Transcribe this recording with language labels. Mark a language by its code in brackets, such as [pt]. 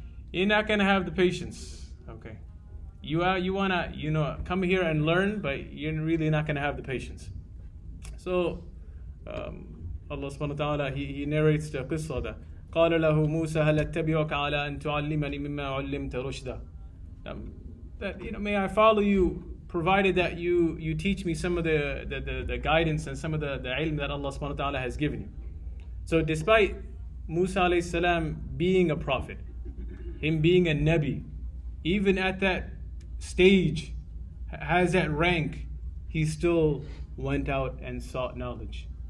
[en] You're not gonna have the patience, okay? You wanna come here and learn, but you're really not gonna have the patience. So Allah subhanahu wa ta'ala he narrates the qissa that [ar] قال له موسى هل أتبعك على أن تعلمني مما علمت رشدا. [en] That may I follow you provided that you teach me some of the guidance and some of the ilm that Allah subhanahu wa ta'ala has given you. So despite Musa alayhi salam being a prophet, him being a Nabi, even at that stage, has that rank, he still went out and sought knowledge.